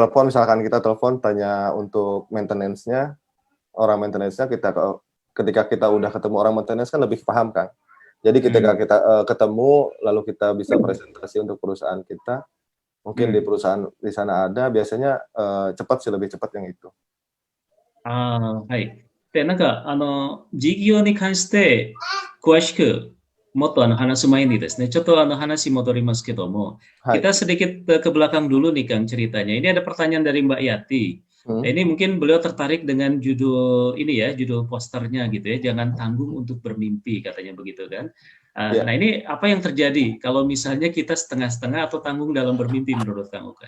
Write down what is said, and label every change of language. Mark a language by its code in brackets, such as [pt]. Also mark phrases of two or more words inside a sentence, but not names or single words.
[id] telepon misalkan kita telepon tanya untuk maintenance-nya, orang maintenance-nya ketika kita udah ketemu orang maintenance kan lebih paham, Kang. Jadi ketika Hmm, kita, ketemu lalu kita bisa presentasi untuk perusahaan kita, mungkin di hmm. perusahaan di sana ada biasanya, cepat sih, lebih cepat yang itu. [ja] はい。で、事業に関して詳しくもっと話す前にですね、ちょっと話戻りますけども、 Hai, [id] kita sedikit ke belakang dulu nih Kang ceritanya. Ini ada pertanyaan dari Mbak Yati. mhm, Ini mungkin beliau tertarik dengan judul ini ya, judul posternya gitu ya, jangan tanggung untuk bermimpi katanya begitu kan. iya. Nah ini apa yang terjadi kalau misalnya kita setengah-setengah atau tanggung dalam bermimpi menurut Kang Ukay?